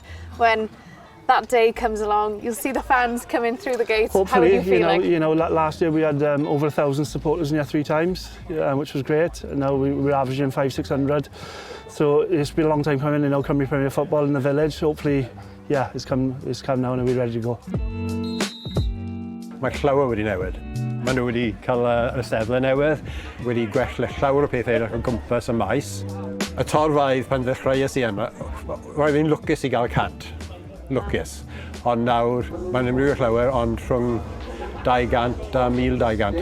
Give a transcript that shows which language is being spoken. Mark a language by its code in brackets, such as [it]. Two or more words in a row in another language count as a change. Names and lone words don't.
[en] When that day comes along, you'll see the fans coming through the gates. Hopefully, how are you feeling? You know, last year we had over 1,000 supporters in here 3 times, which was great. And now we're averaging 500-600. So it's been a long time coming, you know, Cymru Premier football in the village. Hopefully, yeah, it's come now and we're ready to go. [cy] Mae llawer wedi newid. Maen nhw wedi cael y steddlau newydd, wedi gwella llawer o pethau edrych o gwmpas y maes. Y torfaidd pan ddechreuais I yma, roedd fi'n lwcus I gael 100. Lwcus. Ond nawr, mae'n ymrwydd llawer, ond rhwng 200 a 1,200.